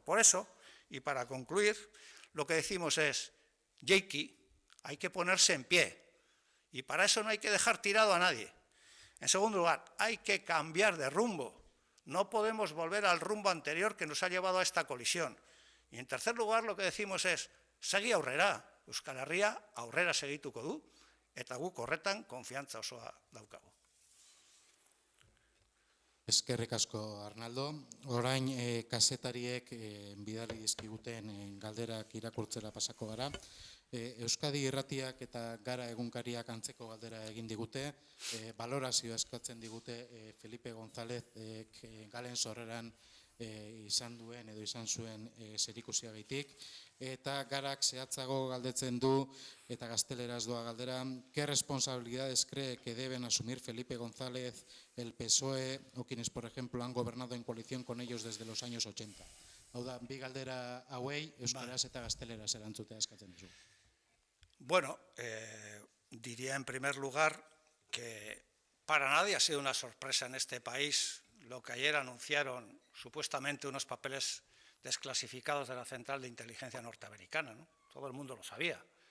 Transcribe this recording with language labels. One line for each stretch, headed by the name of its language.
Spanish: Por eso, y para concluir, lo que decimos es, Yeiki, hay que ponerse en pie. Y para eso no hay que dejar tirado a nadie. En segundo lugar, hay que cambiar de rumbo. No podemos volver al rumbo anterior que nos ha llevado a esta colisión. Y en tercer lugar, lo que decimos es,
Basque: segi aurrera. Euskal Herria aurrera segituko du, eta guk horretan konfiantza osoa daukagu. Eskerrik asko, Arnaldo. Orain kazetariek bidali dizkiguten galderak irakurtzera pasako gara. Euskadi Irratiak eta Gara egunkariak antzeko galdera egin digute, balorazioa eskatzen digute Felipe González Galen Sorreran izan duen edo izan zuen zerikusiagaitik, eta Garak zehatzago galdetzen du eta gazteleraz doa galdera,
Spanish: ¿qué responsabilidades cree que deben asumir Felipe González, el PSOE o quienes, por ejemplo, han gobernado en coalición con ellos desde los años 80?
Basque: Hau da, bi galdera hauei, euskaraz eta gazteleraz erantzutea eskatzen duzu.
Spanish: Bueno, diría en primer lugar que para nadie ha sido una sorpresa en este país lo que ayer anunciaron supuestamente unos papeles desclasificados de la Central de Inteligencia norteamericana, ¿no? Todo el mundo lo sabía.